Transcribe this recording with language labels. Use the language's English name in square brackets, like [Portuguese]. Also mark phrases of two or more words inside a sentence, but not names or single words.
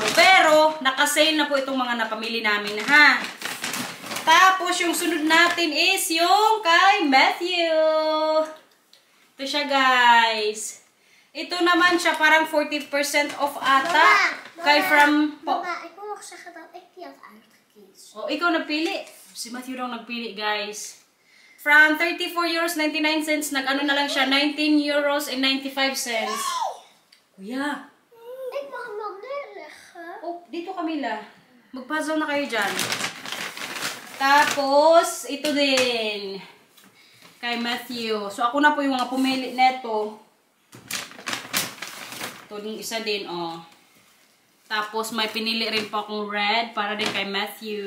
[Filipino] Pero, nakasale na po itong mga napamili namin, ha. Tapos, yung sunod natin is yung kay Matthew. Ito siya, guys. Ito naman siya parang 40% off ata. Kay from... [Dutch] Mama, ik wil nog zeggen dat ik die had uitgekies. [Filipino] Oh, ikaw nagpili. Si Matthew daw nagpili, guys. From 34 euros 99 cents, nag-ano na lang siya, 19 euros and 95 cents. Kuya. [Dutch] Ik mag hem nog neerleggen. [Filipino] Oh, dito Camila. Mag-puzzle na kayo dyan. Tapos, ito din. Kay Matthew. So, ako na po yung mga pumili neto. Ito yung isa din, oh. Tapos, may pinili rin po akong red para din kay Matthew.